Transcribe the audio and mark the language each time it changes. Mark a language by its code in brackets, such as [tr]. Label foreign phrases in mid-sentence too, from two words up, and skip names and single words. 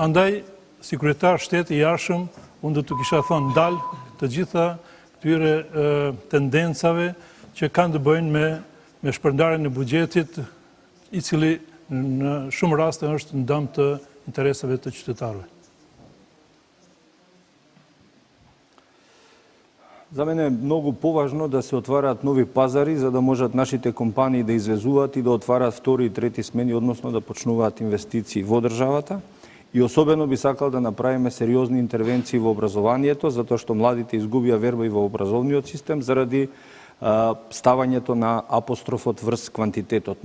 [sq] Andaj, si kryetar shteti i jashtëm, unë do të kisha thënë ndal të gjitha këtyre tendencave që kanë të bëjnë me shpërndarjen e buxhetit, i cili në shumë raste është në dëm të interesave të qytetarëve. [mk] За мене е многу поважно да се отвараат нови пазари за да можат нашите компании да извезуваат и да отвараат втори и трети смени, односно да почнуваат инвестиции во државата. И особено би сакал да направиме сериозни интервенции во образованието, затоа што младите изгубија верба и во образовниот систем заради ставањето на апострофот врз квантитетот.